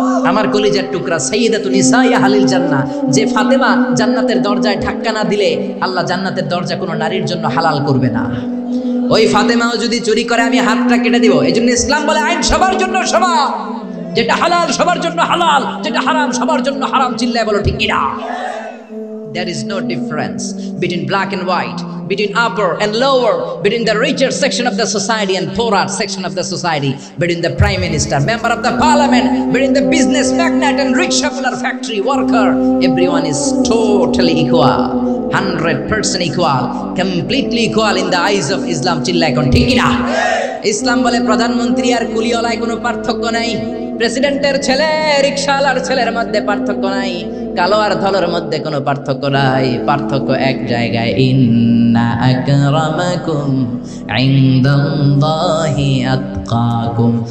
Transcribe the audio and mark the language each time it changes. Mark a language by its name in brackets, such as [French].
[Bangla] আমার কলিজার টুকরা [Arabic] সাইয়্যিদাতুন নিসাই আহলিল জান্নাহ, [Bangla] যে ফাতেমা জান্নাতের দরজায় ধাক্কা না দিলে আল্লাহ জান্নাতের দরজা কোনো নারীর জন্য হালাল করবে না। ওই ফাতেমাও যদি চুরি করে, আমি হাতটা কেটে দিব। এই জন্য ইসলাম বলে আইন সবার জন্য সমান, যেটা হালাল সবার জন্য হালাল, যেটা হারাম সবার জন্য হারাম। চিল্লায় বলো ঠিক কিনা? [English] There is no difference between black and white, between upper and lower, between the richer section of the society and poorer section of the society, between the prime minister, member of the parliament, between the business magnate and rickshaw factory worker. Everyone is totally equal, 100% equal, completely equal in the eyes of Islam. [Bangla] Chilla kon ঠিক না? ইসলাম বলে প্রধানমন্ত্রী আর কুলিওয়ালায় কোনো পার্থক্য নাই, প্রেসিডেন্টের ছেলে রিকশাওয়ালার ছেলের মধ্যে পার্থক্য নাই, কালো আর ধলার মধ্যে কোনো পার্থক্য নাই। [Arabic] পার্থক্য এক জায়গায়, ইন্না আকরামাকুম ইনদাল্লাহি আতকাকুম।